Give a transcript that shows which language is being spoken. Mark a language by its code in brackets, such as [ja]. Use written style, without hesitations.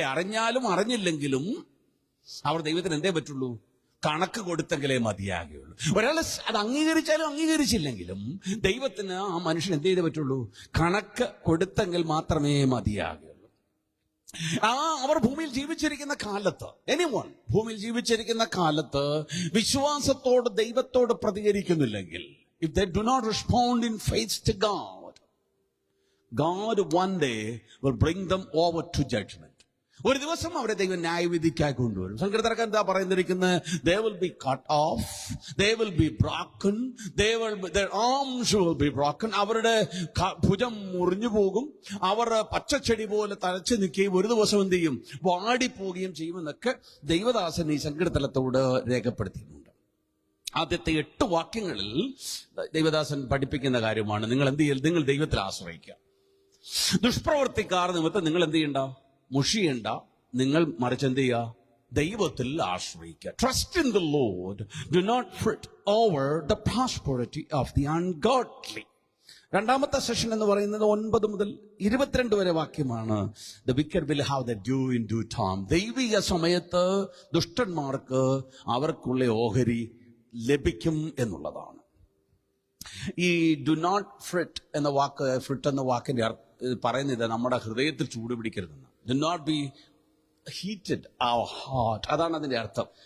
[ml] അറിഞ്ഞാലും അറിഞ്ഞില്ലെങ്കിലും അവർ ദൈവത്തിന് എന്തേ പറ്റുള്ളൂ? കണക്ക് കൊടുത്തെങ്കിലേ മതിയാകുള്ളൂ. ഒരാൾ അത് അംഗീകരിച്ചാലും അംഗീകരിച്ചില്ലെങ്കിലും ദൈവത്തിന് ആ മനുഷ്യൻ എന്ത് ചെയ്തേ പറ്റുള്ളൂ? കണക്ക് കൊടുത്തെങ്കിൽ മാത്രമേ മതിയാകുള്ളൂ. അവർ ഭൂമിയിൽ ജീവിച്ചിരിക്കുന്ന കാലത്ത്, എനിവൺ ഭൂമിയിൽ ജീവിച്ചിരിക്കുന്ന കാലത്ത് വിശ്വാസത്തോട് ദൈവത്തോട് പ്രതികരിക്കുന്നില്ലെങ്കിൽ, [en] if they do not respond in faith to God, God one day will bring them over to judgment. [ml] ഒരു ദിവസം അവരെ ദൈവം ന്യായവിധിക്കായി കൊണ്ടുവരും. സങ്കീർത്തനക്കാരൻ എന്താ പറയുന്നിരിക്കുന്നത്? [en] They will be cut off, they will be broken, their arms will be broken. [ml] അവരുടെ ഭുജം മുറിഞ്ഞു പോകും, അവർ പച്ചച്ചെടി പോലെ തഴച്ചു നിൽക്കുകയും ഒരു ദിവസം എന്ത് ചെയ്യും? വാടിപ്പോവുകയും ചെയ്യുമെന്നൊക്കെ ദൈവദാസൻ ഈ സങ്കീർത്തനത്തോട് രേഖപ്പെടുത്തിയിട്ടുണ്ട്. ആദ്യത്തെ 8 വാക്യങ്ങളിൽ ദൈവദാസൻ പഠിപ്പിക്കുന്ന കാര്യമാണ്, നിങ്ങൾ എന്ത് ചെയ്യൽ? നിങ്ങൾ ദൈവത്തിൽ ആശ്രയിക്കുക. ദുഷ്പ്രവർത്തിക്കാർ നിമിത്തം നിങ്ങൾ എന്ത് ചെയ്യണ്ട? മുഷിയണ്ട. നിങ്ങൾ മറിച്ച് എന്ത് ചെയ്യുക? ദൈവത്തിൽ ആശ്രയിക്കുക. [en] Trust in the Lord. Do not fret over the prosperity of the ungodly. [ml] 2-ാമത്തെ session എന്ന് പറയുന്നത് 9 മുതൽ 22 വരെ വാക്യമാണ്. [en] The wicked will have their due in due time. [ml] ദൈവിക സമയത്ത് ദുഷ്ടന്മാർക്ക് അവർക്കുള്ള ഓഹരി ലഭിക്കും എന്നുള്ളതാണ്. ഈ ഡു നോട്ട് ഫ്രിറ്റ് എന്ന വാക്ക്, ഫ്രിറ്റ് എന്ന വാക്കിന്റെ പറയുന്നത് നമ്മുടെ ഹൃദയത്തിൽ ചൂട് പിടിക്കരുതെന്ന്. [en] do not be heated our heart, [ml] അതാണ് അതിന്റെ അർത്ഥം.